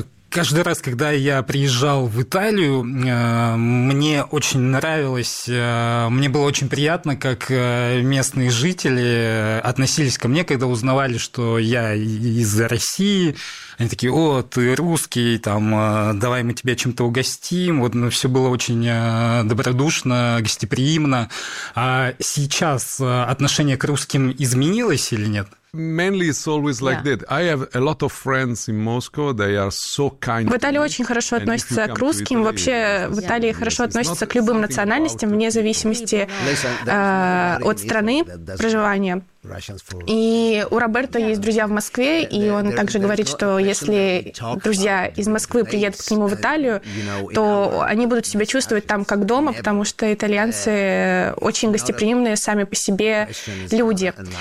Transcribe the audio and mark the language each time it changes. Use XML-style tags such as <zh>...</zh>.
<ru>Каждый раз, когда я приезжал в Италию, мне очень нравилось, мне было очень приятно, как местные жители относились ко мне, когда узнавали, что я из России. Они такие: «О, ты русский, там, давай мы тебя чем-то угостим». Вот, ну, все было очень добродушно, гостеприимно. А сейчас отношение к русским изменилось или нет?</ru> <en>Mainly it's always like that. I have a lot of friends in Moscow. They are so kind.</en> <ru>В Италии очень хорошо относятся к русским. Вообще в Италии хорошо относятся к любым национальностям, вне зависимости от страны проживания. И у Роберто есть друзья в Москве, и он также говорит, что если друзья из Москвы приедут к нему в Италию, то они будут себя чувствовать там как дома, потому что итальянцы очень гостеприимные сами по себе люди.</ru>